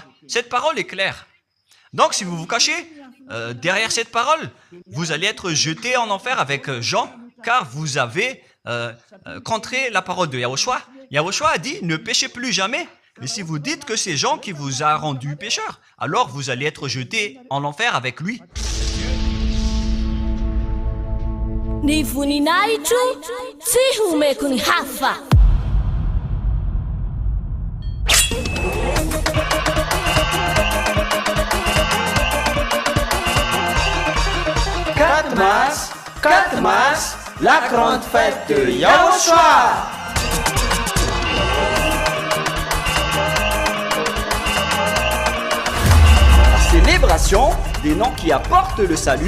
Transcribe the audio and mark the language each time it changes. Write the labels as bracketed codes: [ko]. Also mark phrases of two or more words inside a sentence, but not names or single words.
[fr] Cette parole est claire. Donc, si vous vous cachez derrière cette parole, vous allez être jeté en enfer avec Jean, car vous avez contré la parole de Yahushua. Yahushua a dit, ne péchez plus jamais. Mais si vous dites que c'est Jean qui vous a rendu pécheur, alors vous allez être jeté en enfer avec lui. [mg] Ni voninahitro tsy homeko ny hafa. [fr] Quatre mars, la grande fête de Yahushua. Célébration des noms qui apportent le salut,